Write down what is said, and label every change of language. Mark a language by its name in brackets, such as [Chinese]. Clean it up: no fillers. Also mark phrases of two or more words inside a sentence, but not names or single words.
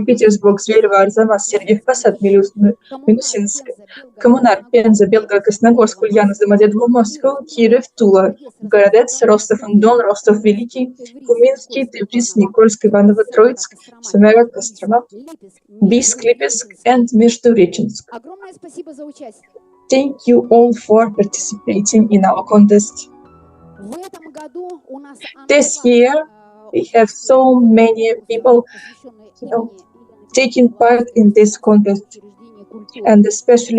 [English] Petersburg, Zverevo, Arzamas, Sergey, Посад, Минусинск, Коммунар, Пенза, Белгород, Красногорск, Ульяновск, Домодедово, Москва, Киев, Тула, Городец, Ростов-on-Don, Ростов-Великий, Куминский, Тбилис, Никольск, Иваново, Троицк, Семеров, Кострома, Бийск, Липецк, and Междуреченск. Thank you all for participating in our contest. This year, we have so many people, taking part in this contest, and especially